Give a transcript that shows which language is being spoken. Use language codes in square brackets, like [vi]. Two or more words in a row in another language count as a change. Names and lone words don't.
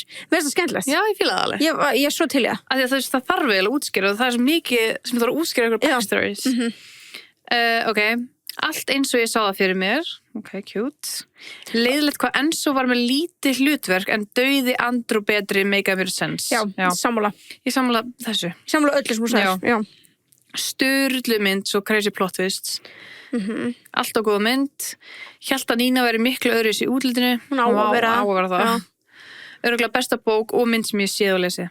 [is] Mér finnst það skemmtilegt. Já, ég fíla það alveg. Ég er svo til í það. Það þarf vel að útskýra og það er svo mikið sem það þarf að útskýra ykkur backstories. Ok, allt eins og ég sá það fyrir mér. [en] Ok, cute. [is] Leiðilegt hvað Enzo var með lítið hlutverk en dauði Andrew betri [en] make a sense. [is] Já. Sammála. Ég sammála þessu. Ég sammála öllu sem þú sagðir. Já. Sturlu mynd, svo [en] crazy plot twists. [is] Allt á góða mynd. Hélt að Nína veri miklu öðruvísi í útlitinu. Hún á að vera það. Örugglega besta bók og mynd sem ég séð og lesi.